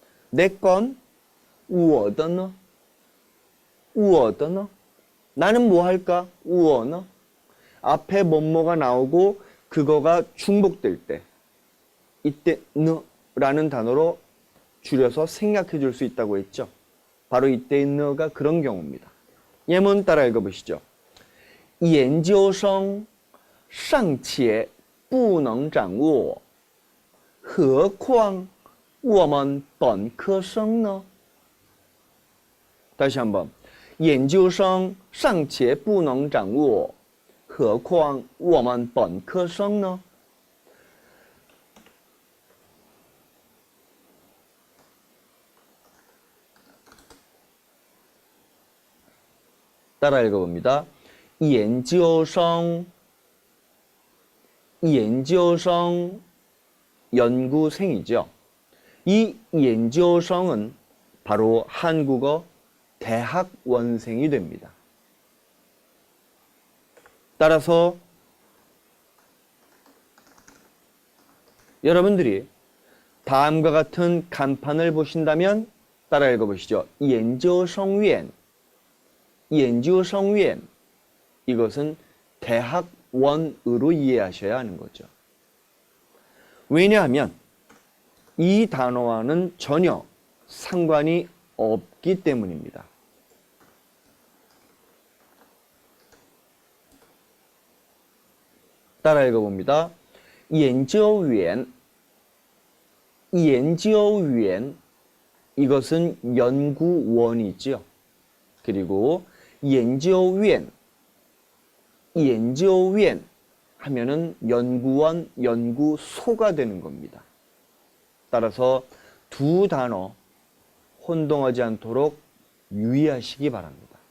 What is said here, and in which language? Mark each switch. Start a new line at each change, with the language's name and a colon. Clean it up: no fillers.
Korean: 내 건,
Chinese: 我的呢? 我的呢?
Korean: 나는 뭐 할까?
Chinese: 我呢?
Korean: 앞에 뭐뭐가 나오고 그거가 중복될 때 이때 너라는 단어로 줄여서 생략해 줄 수 있다고 했죠. 바로 이때의 너가 그런 경우입니다. 예문 따라 읽어보시죠.
Chinese: 研究生尚且不能掌握何况我们本科生呢?
Korean: 다시 한번.
Chinese: 研究生尚且不能掌握何况我们本科生呢?
Korean: 따라 읽어봅니다. 研究生 研究生 연구생이죠. 이 研究生은 바로 한국어 대학원생이 됩니다. 따라서 여러분들이 다음과 같은 간판을 보신다면 따라 읽어보시죠. 研究生院 研究生院 이것은 대학원으로 이해하셔야 하는 거죠. 왜냐하면 이 단어와는 전혀 상관이 없기 때문입니다. 따라 읽어봅니다. 研究员 研究员 이것은 연구원이지요. 그리고 研究院 研究院 하면은 연구원, 연구소가 되는 겁니다. 따라서 두 단어 혼동하지 않도록 유의하시기 바랍니다.